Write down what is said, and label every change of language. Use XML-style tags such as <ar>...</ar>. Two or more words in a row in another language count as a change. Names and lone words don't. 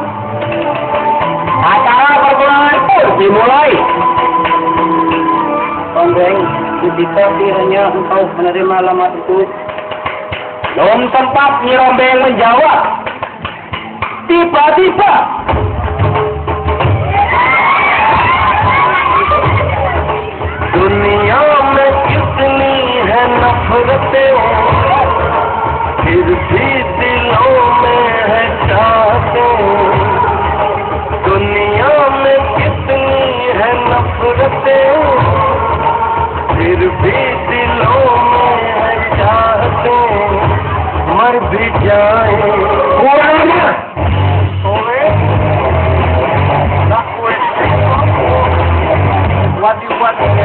<id>Acara pertunangan pun dimulai. Rombeng, jika kiranya engkau menerima lamaran itu, Belum sempat Nyi Rombeng menjawab. Tiba-tiba</id> <hi>दुनिया में कितनी है नफरतें, फिर भी दिलों में है चाहतें। दुनिया में कितनी है नफरतें, फिर भी दिलों में है चाहतें। मर भी जाए</hi> <id>kurangnya buat</id>